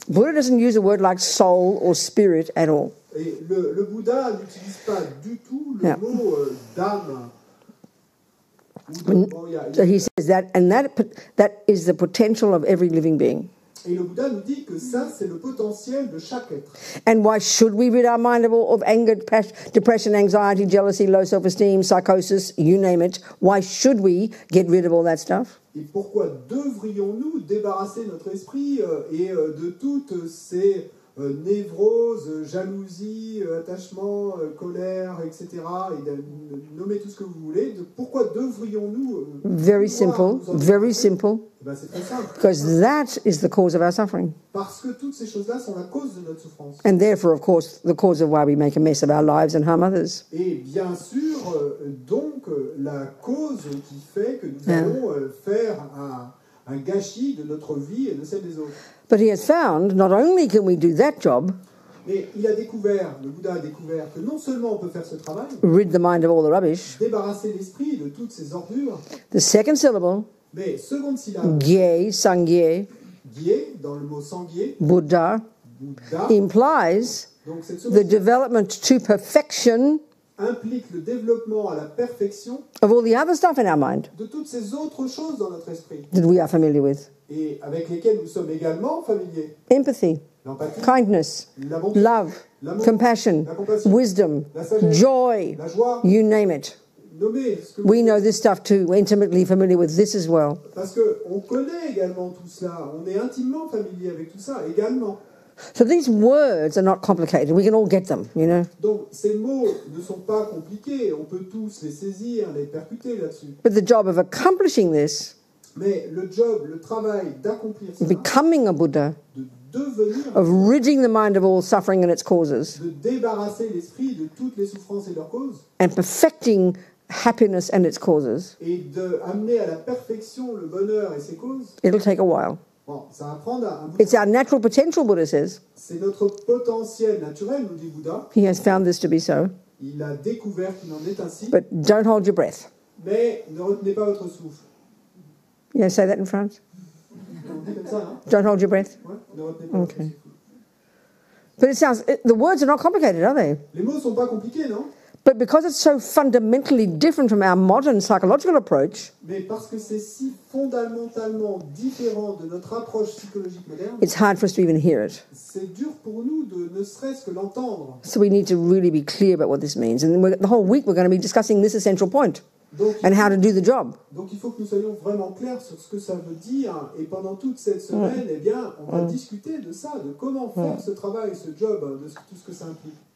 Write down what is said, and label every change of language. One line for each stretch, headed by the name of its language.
English: Buddha doesn't use a word like soul or spirit at all.
French: Et le Bouddha n'utilise pas du tout le
English: Yeah.
French: mot d'âme. Bon,
English: So he says that, and that is the potential of every living being.
French: et le Bouddha nous dit que ça, c'est le potentiel de chaque être.
English: And why should we rid our mind of anger, depression, anxiety, jealousy, low self-esteem, psychosis, you name it? Why should we get rid of all that stuff?
French: Et pourquoi devrions-nous débarrasser notre esprit de toutes ces névroses, jalousie, attachement, colère, etc. Et nommer tout ce que vous voulez. Pourquoi devrions-nous
English: Very simple, very simple.
French: Ben, c'est très simple.
English: Because that is the cause of our suffering.
French: Parce que toutes ces choses-là sont la cause de notre souffrance.
English: And therefore, of course, the cause of why we make a mess of our lives and harm others.
French: Et bien sûr, donc, la cause qui fait que nous allons faire un gâchis de notre vie et de celle des autres.
English: But he has found not only can we do that job,
French: Mais il a découvert, le Bouddha a découvert que non seulement on peut faire ce travail,
English: rid the mind of all the rubbish,
French: débarrasser l'esprit de toutes ces ordures,
English: the second syllable,
French: mais seconde syllabe,
Tibetan: gye, sangye,
French: guier, dans le mot sanguier,
English: Buddha,
French: Bouddha,
English: implies
French: donc cette
English: the
French: seconde
English: development to perfection
French: implique le développement à la perfection
English: of all the other stuff in our mind
French: de toutes ces autres choses dans notre esprit,
English: that we are familiar with.
French: et avec lesquelles nous sommes également familiers.
English: Empathy,
French: L'empathie,
English: kindness,
French: la bonté,
English: love,
French: l'amour,
English: compassion,
French: la compassion,
English: wisdom,
French: la sagesse,
English: joy,
French: la joie,
English: you name it.
French: nommer ce que
English: We know this stuff too. We're intimately familiar with this as well.
French: parce qu'on connaît également tout cela, on est intimement familier avec tout ça également.
English: So these words are not complicated. We can all get them, you know.
French: Donc ces mots ne sont pas compliqués, on peut tous les saisir, les percuter là-dessus.
English: But the job of accomplishing this,
French: Mais le job, le travail d'accomplir cela,
English: becoming a Buddha,
French: de devenir,
English: of ridding the mind of all suffering and its causes,
French: de débarrasser l'esprit de toutes les souffrances et leurs causes,
English: and perfecting happiness and its causes,
French: et d'amener à la perfection le bonheur et ses causes,
English: it'll take a while.
French: bon, ça va prendre un bout de
English: It's our natural potential, Buddha says.
French: C'est notre potentiel naturel, nous dit Bouddha.
English: He has found this to be so.
French: Il a découvert qu'il en est ainsi.
English: But don't hold your breath.
French: Mais ne retenez pas votre souffle.
English: You know, say that in France.
French: On dit comme ça, hein?
English: Don't hold your breath.
French: Ouais, ne retenez pas votre
English: Okay.
French: souffle.
English: But it sounds, the words are not complicated, are they?
French: Les mots sont pas compliqués, non?
English: But because it's so fundamentally different from our modern psychological approach,
French: Mais parce que c'est si fondamentalement différent de notre approche psychologique moderne,
English: it's hard for us to even hear it.
French: c'est dur pour nous de ne serait-ce que l'entendre.
English: So we need to really be clear about what this means. And the whole week we're going to be discussing this essential point
French: Donc,
English: and how to do the job.
French: donc il faut que nous soyons vraiment clairs sur ce que ça veut dire. Et pendant toute cette semaine, eh bien, on va discuter de ça, de comment faire ce travail, ce job, de tout ce que ça implique.